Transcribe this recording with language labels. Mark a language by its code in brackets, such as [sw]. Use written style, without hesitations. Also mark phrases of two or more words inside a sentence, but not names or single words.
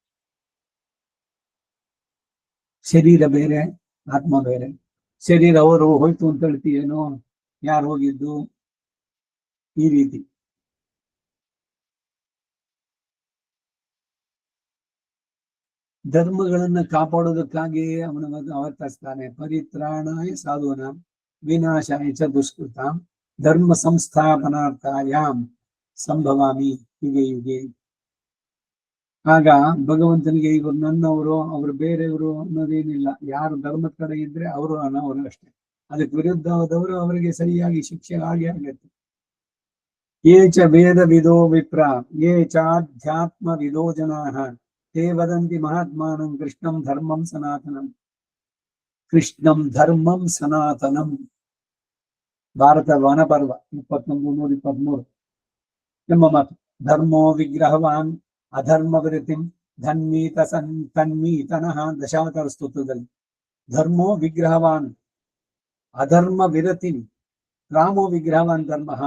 [kn] ಶರೀರ ಬೇರೆ ಆತ್ಮ ಬೇರೆ. ಶರೀರ ಅವರು ಹೋಯ್ತು ಅಂತ ಹೇಳ್ತೀಯೇನೋ, ಯಾರು ಹೋಗಿದ್ದು, ಈ ರೀತಿ. ಧರ್ಮಗಳನ್ನ ಕಾಪಾಡೋದಕ್ಕಾಗಿಯೇ ಅವನ ಅವತರಿಸ್ತಾನೆ. [sa] ಪರಿತ್ರಾಣಾಯ ಸಾಧೂನ ವಿನಾಶಾಯ ಚ ದುಷ್ಕೃತಾಂ ಧರ್ಮ ಸಂಸ್ಥಾಪನಾರ್ಥಾಯಾಂ ಸಂಭವಾಮಿ ಯುಗೆ ಯುಗೆ. [kn] ಆಗ ಭಗವಂತನಿಗೆ ಇವರು ನನ್ನವರು ಅವರು ಬೇರೆಯವರು ಅನ್ನೋದೇನಿಲ್ಲ. ಯಾರು ಧರ್ಮದ ಕಡೆ ಇದ್ರೆ ಅವರು ಅನ್ನೋರು ಅಷ್ಟೇ. ಅದಕ್ಕೆ ವಿರುದ್ಧವಾದವರು ಅವರಿಗೆ ಸರಿಯಾಗಿ ಶಿಕ್ಷೆ ಆಗಿ ಆಗತ್ತೆ. [sa] ಯೇ ಚ ವೇದ ವಿದೋ ವಿಪ್ರ ಯೇ ಚಾಧ್ಯಾತ್ಮ ವಿದೋ ಜನಾಃ ತೇ ವದಂತಿ ಮಹಾತ್ಮಾನಂ ಕೃಷ್ಣಂ ಧರ್ಮಂ ಸನಾತನಂ. ಕೃಷ್ಣಂ ಧರ್ಮಂ ಸನಾತನಂ. [kn] ಭಾರತ ವನಪರ್ವ 21-123 ಎಂಬ ಮಾತು. [sa] ಧರ್ಮೋ ವಿಗ್ರಹವಾನ್ ಅಧರ್ಮ ವಿರತಿಂ ಧನ್ಮೀತ ತನ್ಮೀತನಃ. [kn] ದಶಾವತಾರ ಸ್ತೋತ್ರದಲ್ಲಿ [sa] ಧರ್ಮೋ ವಿಗ್ರಹವಾನ್ ಅಧರ್ಮ ವಿರತಿಂ ರಾಮೋ ವಿಗ್ರಹವಾನ್ ಧರ್ಮ.